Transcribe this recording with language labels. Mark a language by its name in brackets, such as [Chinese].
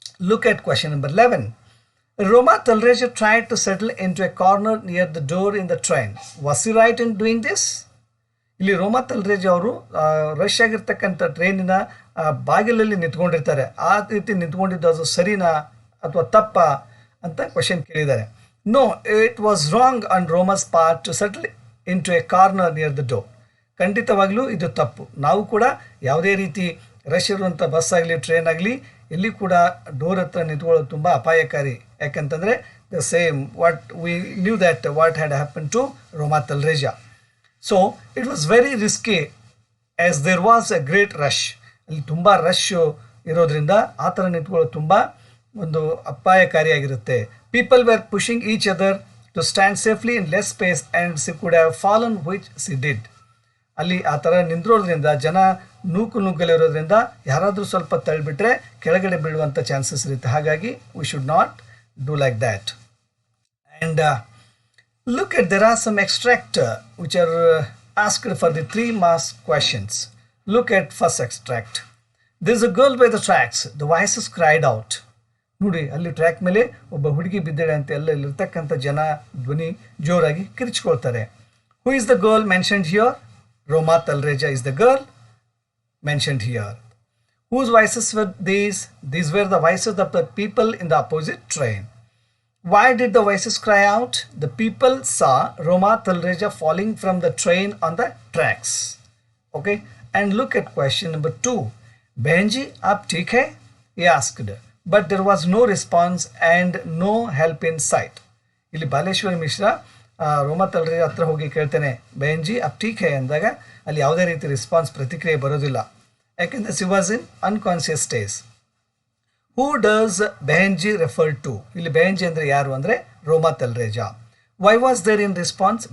[English] Look at question number 11. Roma Talreja tried to settle into a corner near the door in the train. Was he right in doing this? [Kannada] ಇಲ್ಲಿ ರೋಮಾ ತಲ್ರೇಜ್ ಅವರು rush ಆಗಿರ್ತಕ್ಕಂಥ ಟ್ರೈನಿನ ಬಾಗಿಲಲ್ಲಿ ನಿಂತ್ಕೊಂಡಿರ್ತಾರೆ. ಆ ರೀತಿ ನಿಂತ್ಕೊಂಡಿದ್ದು ಅದು ಸರಿನಾ ಅಥವಾ ತಪ್ಪಾ ಅಂತ ಕ್ವಶನ್ ಕೇಳಿದ್ದಾರೆ. [English] No, it was wrong on Roma's part to settle into a corner near the door. [Kannada] ಖಂಡಿತವಾಗ್ಲೂ ಇದು ತಪ್ಪು. ನಾವು ಕೂಡ ಯಾವುದೇ ರೀತಿ ರಶ್ ಇರುವಂಥ ಬಸ್ ಆಗಲಿ ಟ್ರೈನ್ ಆಗಲಿ ಎಲ್ಲಿ ಕೂಡ ಡೋರ್ ಹತ್ರ ನಿಂತ್ಕೊಳ್ಳೋದು ತುಂಬ ಅಪಾಯಕಾರಿ. ಯಾಕಂತಂದರೆ [English] The same what we knew that what had happen to Roma Talreja. So it was very risky as there was a great rush. [Kannada] ಅಲ್ಲಿ ತುಂಬ ರಶ್ ಇರೋದ್ರಿಂದ ಆ ಥರ ನಿಂತ್ಕೊಳ್ಳೋದು ತುಂಬ ಒಂದು ಅಪಾಯಕಾರಿಯಾಗಿರುತ್ತೆ. [English] People were pushing each other to stand safely in less space and she could have fallen which she did. [Kannada] ಅಲ್ಲಿ ಆ ಥರ ನಿಂತಿರೋದ್ರಿಂದ ಜನ ನೂಕುನುಗ್ಗಲಿರೋದ್ರಿಂದ ಯಾರಾದರೂ ಸ್ವಲ್ಪ ತಳ್ಳಿಬಿಟ್ರೆ ಕೆಳಗಡೆ ಬೀಳುವಂಥ ಚಾನ್ಸಸ್ ಇರುತ್ತೆ. ಹಾಗಾಗಿ [English] We should not do like that. And look at there are some extract which are asked for the 3 marks questions. Look at first extract. There's a girl by the tracks. The voices cried out. [Kannada] ನೋಡಿ ಅಲ್ಲಿ track ಮೇಲೆ ಒಬ್ಬ ಹುಡುಗಿ ಬಿದ್ದಾಳೆ ಅಂತ ಎಲ್ಲ ಇಲ್ಲಿರ್ತಕ್ಕಂಥ ಜನ ಧ್ವನಿ ಜೋರಾಗಿ ಕಿರಿಚ್ಕೊಳ್ತಾರೆ. [English] Who is the girl mentioned here? Roma Talreja is the girl mentioned here. Whose voices were these? These were the voices of the people in the opposite train. Why did the voices cry out? The people saw Roma Talreja falling from the train on the tracks. Okay, and look at question number 2. Benji, [Hindi] aap theek hai? [English] He asked, but there was no response and no help in sight. [Kannada] ಇಲ್ಲಿ ಬಾಲೇಶ್ವರ್ ಮಿಶ್ರಾ ರೋಮಾ ತಲ್ರೇಜಾ ಹತ್ರ ಹೋಗಿ ಕೇಳ್ತಾನೆ, ಬೆಂಜಿ [Hindi] up teak high [Kannada] ಅಂದಾಗ ಅಲ್ಲಿ ಯಾವುದೇ ರೀತಿ response ಪ್ರತಿಕ್ರಿಯೆ ಬರೋದಿಲ್ಲ. ಯಾಕೆಂದರೆ [English] She was in unconscious stage. Who does behenji refer to? [Kannada] ಇಲ್ಲಿ ಬೆಹೆಂಜಿ ಅಂದರೆ ಯಾರು ಅಂದರೆ ರೋಮಾ Talreja. [English] Why was there in response?